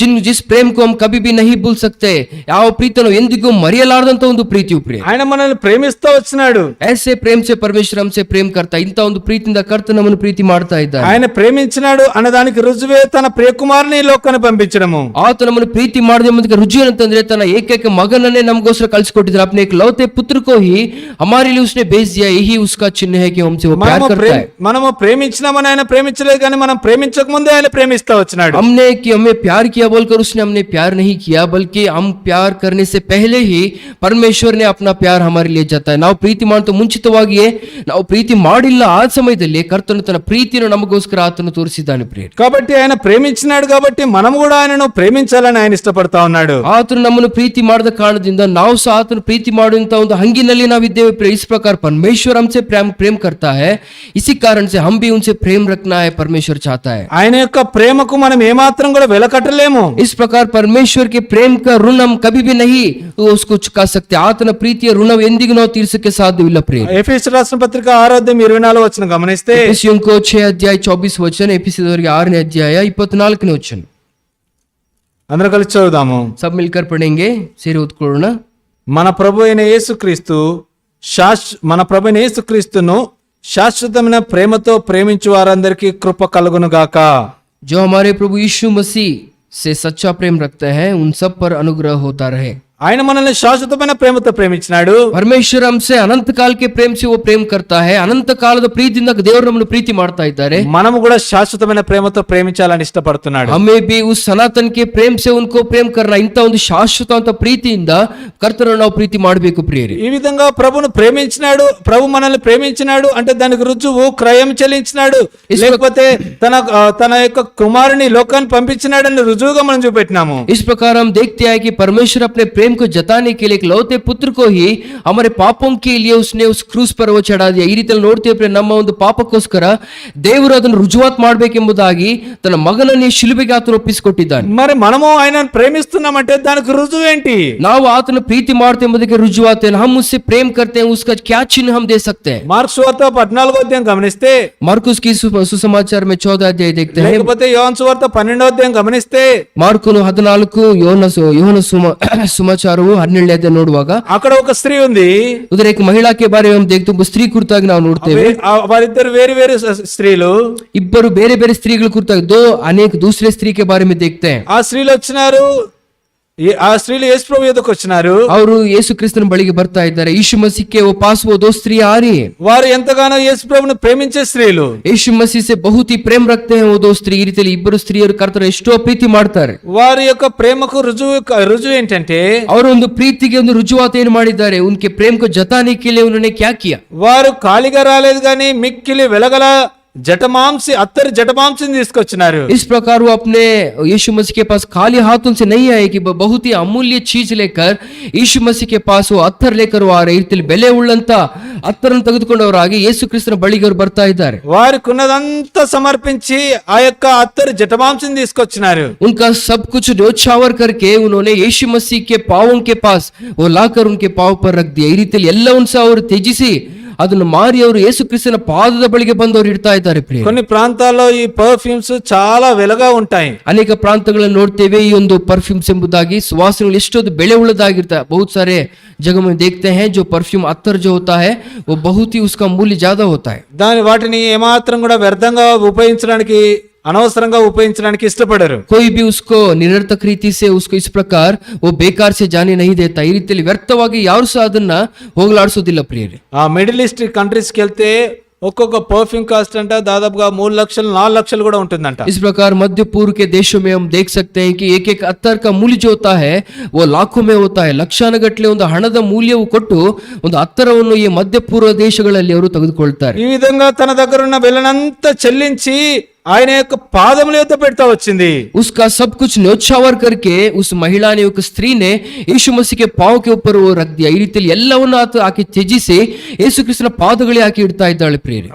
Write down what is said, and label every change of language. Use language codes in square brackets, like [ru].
[hi] जिस प्रेम को हम कभी भी नहीं भूल सकते, [kn] ಯಾವ ಪ್ರೀತಿಯನ್ನು ಎಂದಿಗೂ ಮರೆಯಲಾರದಂತ ಒಂದು ಪ್ರೀತಿಯು ಪ್ರಿಯ। [te] ఆయన మనల్ని ప్రేమిస్తూ వచ్చినాడు. [hi] ऐसे प्रेम से परमेश्वर हमसे प्रेम करता, [kn] ಇಂತ ಒಂದು ಪ್ರೀತಿಯಿಂದ ಕರ್ತನ ನಮ್ಮನ್ನು ಪ್ರೀತಿ ಮಾಡ್ತಾ ಇದ್ದಾನೆ। [te] ఆయన ప్రేమించినాడు అన్నదానికి రుజువే తన ప్రియకుమారుని ఈ లోకానికి పంపించడము. [kn] ಆತ ನಮ್ಮನ್ನು ಪ್ರೀತಿ ಮಾಡದೆ ಎಂಬುದಕ್ಕೆ ರುಜು ಅಂತಂದ್ರೆ ತನ್ನ ಏಕೈಕ ಮಗನನ್ನೇ ನಮಗೋಸ್ಕರ ಕಳಿಸಿಕೊಟ್ಟಿದ್ದಾರೆ। [hi] अपने एक लौते पुत्र को ही हमारे लिए उसने भेज दिया, यही उसका चिन्ह है कि हमसे वो प्यार करता है। [te] మనము ప్రేమించినామని ఆయన ప్రేమించలేదు, కానీ మనం ప్రేమించక ముందే ఆయన ప్రేమిస్తా వచ్చినాడు. [hi] हमने कि हमें प्यार किया बोलकर उसने हमने प्यार नहीं किया, बल्कि हम प्यार करने से पहले ही परमेश्वर ने अपना प्यार हमारे लिए जताया. [kn] ನಾವು ಪ್ರೀತಿ ಮಾಡುವ ಮುಂಚಿತವಾಗಿಯೇ ನಾವು ಪ್ರೀತಿ ಮಾಡಿಲ್ಲ ಆ ಸಮಯದಲ್ಲಿ ಕರ್ತನು ತನ್ನ ಪ್ರೀತಿಯನ್ನು ನಮಗೋಸ್ಕರ ಆತನು ತೋರಿಸಿದ್ದಾನೆ ಪ್ರಿಯರೇ. [te] కాబట్టి ఆయన ప్రేమించినాడు కాబట్టి మనం కూడా ఆయనను ప్రేమించాలని ఆయన ఇష్టపడతా ఉన్నాడు. [kn] ಆತನು ನಮ್ಮನ್ನು ಪ್ರೀತಿ ಮಾಡಿದ ಕಾರಣದಿಂದ ನಾವು ಸಹ ಆತನು ಪ್ರೀತಿ ಮಾಡುವಂತ ಒಂದು ಹಂಗಿನಲ್ಲಿ ನಾವಿದ್ದೇವೆ ಪ್ರಿಯ. [hi] इस प्रकार परमेश्वर हमसे प्रेम करता है, इसी कारण से हम भी उनसे प्रेम रखना है परमेश्वर चाहता है. [te] ఆయన యొక్క ప్రేమకు మనం ఏమాత్రం కూడా వెలకట్టలేము. [hi] इस प्रकार परमेश्वर के प्रेम का ऋण हम कभी भी नहीं उसको चुका सकते. [kn] ಆತನ ಪ್ರೀತಿಯ ಋಣವು ಎಂದಿಗೂ ನಾವು ತೀರಿಸಕ್ಕೆ ಸಾಧ್ಯವಿಲ್ಲ ಪ್ರಿಯ. ಎಫೆಸೀಯ ರಾಷ್ಟ್ರ ಪತ್ರಿಕ 6:24 ವಚನ ಗಮನಿస్తే, ಎಫೆಸಿಯಂको 6:24 ಎಫೆಸಿದವರಿಗೆ 6 ವಚನ. [te] అందరూ కలిసి చదువుదాము. [hi] सब मिलकर पढ़ेंगे, [kn] ಸೇರಿ ಓದ್ಕೊಳ್ಳೋಣ. [te] మన ప్రభు అయిన యేసుక్రీస్తును శాశ్వతమైన ప్రేమతో ప్రేమించు వారందరికీ కృప కలుగును గాక. [hi] जो हमारे प्रभु यीशु मसीह से सच्चा प्रेम रखते हैं उन सब पर अनुग्रह होता रहे. [te] ఆయన మనల్ని శాశ్వతమైన ప్రేమతో ప్రేమించినాడు. [hi] परमेश्वर हमसे अनंत काल के प्रेम से वो प्रेम करता है. [kn] अनंत ಕಾಲದ ಪ್ರೀತಿಯಿಂದ ದೇವರು ನಮ್ಮನ್ನು ಪ್ರೀತಿ ಮಾಡ್ತಾ ಇದ್ದಾರೆ. [te] మనము కూడా శాశ్వతమైన ప్రేమతో ప్రేమించాలని ఇష్టపడుతున్నాడు. [hi] हमें भी उस सनातन के प्रेम से उनको प्रेम करना, [kn] ಇಂತ ಒಂದು ಶಾಶ್ವತ ಪ್ರೀತಿಯಿಂದ ಕರ್ತನನ್ನು ನಾವು ಪ್ರೀತಿ ಮಾಡಬೇಕು ಪ್ರಿಯರೇ. [te] ఈ విధంగా ప్రభును ప్రేమించినాడు, ప్రభు మనల్ని ప్రేమించినాడు అంటే దానికి రుజువు క్రయం చెల్లించినాడు, లేకపోతే తన యొక్క కుమారుని లోకాన్ని పంపించినాడని రుజువుగా మనం చూపెట్టినాము. [hi] इस प्रकार हम देखते हैं कि परमेश्वर अपने प्रेम को जताने के लिए एक लौते पुत्र को ही हमारे पापों के लिए उसने उस क्रूस पर वो चढ़ा दिया. [kn] ಈ ರೀತಿಯಲ್ಲಿ ನೋಡ್ತೇವೆ ನಮ್ಮ ಒಂದು ಪಾಪಕ್ಕೋಸ್ಕರ ದೇವರು ಅದನ್ನು ರುಜುವಾತ್ ಮಾಡಬೇಕೆಂಬುದಾಗಿ ತನ್ನ ಮಗನನ್ನೇ ಶಿಲುಬೆಗೆ ಆತನು ಒಪ್ಪಿಸಿಕೊಟ್ಟಿದ್ದಾನೆ. [te] మరి మనము ఆయనను ప్రేమిస్తున్నామంటే దానికి రుజువు ఏంటి? [kn] ನಾವು ಆತನ ಪ್ರೀತಿ ಮಾಡ್ತೇವೆ ಎಂಬುದಕ್ಕೆ ರುಜುವಾತ್ ಏನು? [hi] हम उससे प्रेम करते हैं, उसका क्या चिन्ह हम दे सकते हैं? [te] మార్కు సువార్త 14వ అధ్యాయం గమనిస్తే, [hi] मार्कुस की सुसमाचार में 14 अध्याय देखते हैं. [te] లేకపోతే యోహాను సువార్త 12వ అధ్యాయం గమనిస్తే, [kn] ಮಾರ್ಕನು 14, ಯೋಹನ ಸುಮಾಚಾರವು 12 ಅಧ್ಯಾಯ ನೋಡುವಾಗ [te] అక్కడ ఒక స్త్రీ ఉంది. [hi] उधर एक महिला के बारे में हम देखते हैं. [kn] स्त्री ಕುರಿತಾಗಿ ನಾವು ನೋಡ್ತೇವೆ. [te] వారిద్దరు వేరు వేరు స్త్రీలు, [kn] ಇಬ್ಬರು ಬೇರೆ ಬೇರೆ ಸ್ತ್ರೀಗಳ ಕುರಿತಾಗಿ [hi] दो अनेक दूसरे स्त्री के बारे में देखते हैं. [te] ఆ స్త్రీలు వచ్చినారు, ఆ స్త్రీలు యేసు ప్రభు ఎదుకు వచ్చినారు. [kn] ಅವರು ಯೇಸು ಕ್ರಿಸ್ತನ ಬಳಿಗೆ ಬರ್ತಾ ಇದ್ದಾರೆ. [hi] ಯीशु मसीह के वो पास वो दो स्त्री आ रही है. [te] వారు ఎంతగానో యేసు ప్రభువును ప్రేమించే స్త్రీలు. [hi] यीशु मसीह से बहुत ही प्रेम रखते हैं वो दो स्त्री. [kn] ಈ ರೀತಿಯಲ್ಲಿ ಇಬ್ಬರು ಸ್ತ್ರೀಯರು ಕರ್ತನ ಎಷ್ಟೋ ಪ್ರೀತಿ ಮಾಡ್ತಾರೆ. [te] వారి యొక్క ప్రేమకు రుజువు ఏంటంటే, [kn] ಅವರು ಒಂದು ప్రీతిಗೆ ಒಂದು ರುಜುವಾತ್ ಏನು ಮಾಡಿದ್ದಾರೆ? [hi] उनके प्रेम को जताने के लिए उन्होंने क्या किया? [te] వారు ఖాళీగా రాలేదు కానీ మిక్కిలి వెలగల అత్తరు జటమాంసిని తీసుకొచ్చినారు. [hi] इस प्रकार वो अपने यीशु मसीह के पास खाली हाथों से नहीं आए कि बहुत ही अमूल्य चीज लेकर यीशु मसीह के पास वो अत्तर लेकर वो आ रहे. [kn] ರೀತಿಯಲ್ಲಿ ಬೆಲೆ ಉಳ್ಳಂತ ಅತ್ತರನ್ನು ತೆಗೆದುಕೊಂಡವರಾಗಿ ಯೇಸು ಕ್ರಿಸ್ತನ ಬಳಿಗೆ ಅವರು ಬರ್ತಾ ಇದ್ದಾರೆ. [te] వారికున్నదంతా సమర్పించి ఆ యొక్క అత్తరు జటమాంసిని తీసుకొచ్చినారు. [hi] उनका सब कुछ न्योछावर करके उन्होंने यीशु मसीह के पांवों के पास वो लाकर उनके पांव पर रख दिया. [kn] ಈ ರೀತಿಯಲ್ಲಿ ಎಲ್ಲವನ್ನೂ ಸಹ ಅವರು ತ್ಯಜಿಸಿ ಅದನ್ನು ಮಾರಿ ಅವರು ಯೇಸು ಕ್ರಿಸ್ತನ ಪಾದದ ಬಳಿಗೆ ಬಂದವರು ಇಡ್ತಾ ಇದ್ದಾರೆ. [te] కొన్ని ప్రాంతాల్లో ಈ ಪರ್ಫ್ಯೂಮ್ಸ್ చాలా వెలగా ఉంటాయి. [kn] ಅನೇಕ ಪ್ರಾಂತಗಳನ್ನು ನೋಡ್ತೇವೆ ಈ ಒಂದು ಪರ್ಫ್ಯೂಮ್ಸ್ ಎಂಬುದಾಗಿ ಸುವಾಸನೆಗಳು ಎಷ್ಟೊಂದು ಬೆಲೆ ಉಳ್ಳದಾಗಿರ್ತವೆ. [hi] बहुत सारे जगह में देखते हैं जो परफ्यूम अत्तर जो होता है वो बहुत ही उसका मूल्य ज्यादा होता है. [te] వాటిని ఏమాత్రం కూడా వ్యర్థంగా ఉపయోగించడానికి అనవసరంగా ఉపయోగించడానికి ఇష్టపడరు. [hi] कोई भी उसको निरर्थक रीति से उसको इस प्रकार वो बेकार से जाने नहीं देता. [kn] ಈ ರೀತಿಯಲ್ಲಿ ವ್ಯರ್ಥವಾಗಿ ಯಾರು ಸಹ ಅದನ್ನ ಹೋಗಲಾಡಿಸೋದಿಲ್ಲ ಪ್ರಿಯರೇ. [te] ఆ మిడిల్ ఈస్ట్ కంట్రీస్ కి వెళ్తే ఒక్కొక్క పర్ఫ్యూమ్ కాస్ట్ అంట దాదాపుగా 3 లక్షలు 4 లక్షలు కూడా ఉంటుందంట. [hi] इस प्रकार मध्य पूर्व के देशों में हम देख सकते हैं कि एक एक अत्तर का मूल्य जो होता है वो लाखों में होता है. [kn] ಲಕ್ಷಾನುಗಟ್ಟಲೆ ಒಂದು ಹಣದ ಮೂಲ್ಯವು ಕೊಟ್ಟು ಒಂದು ಅತ್ತರವನ್ನು ಈ ಮಧ್ಯ ಪೂರ್ವ ದೇಶಗಳಲ್ಲಿ ಅವರು ತೆಗೆದುಕೊಳ್ತಾರೆ. [te] ఈ విధంగా తన దగ్గర ఉన్న వెలనంతా చెల్లించి ఆయన యొక్క పాదముల యొద్ద పెడతా వచ్చింది. [hi] उसका सब कुछ न्योछावर करके उस महिला ने, एक स्त्री ने यीशु मसीह के पांव के ऊपर वो रख दिया. [kn] ಈ ರೀತಿಯಲ್ಲಿ ಎಲ್ಲವನ್ನೂ ಆಕೆ ತ್ಯಜಿಸಿ ಯೇಸು ಕ್ರಿಸ್ತನ ಪಾದಗಳಿಗೆ ಆಕೆ ಇಡ್ತಾ ಇದ್ದಾಳೆ ಪ್ರಿಯರೇ.